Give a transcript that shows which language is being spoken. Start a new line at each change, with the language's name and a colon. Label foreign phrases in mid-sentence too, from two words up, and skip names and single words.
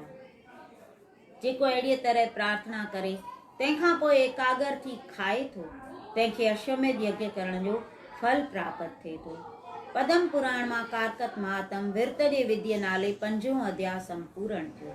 Sindhi: जेको अहिड़ीअ तरह प्रार्थना करे तंहिंखां पोइ एकाग्र थी खाए थो तंहिंखे अश्वमेध यज्ञ करण जो फल प्राप्त थिए थो। पद्म पुराण मां कारकत महात्म विर्त जे विधि नाले 5 अध्याय संपूर्ण थियो।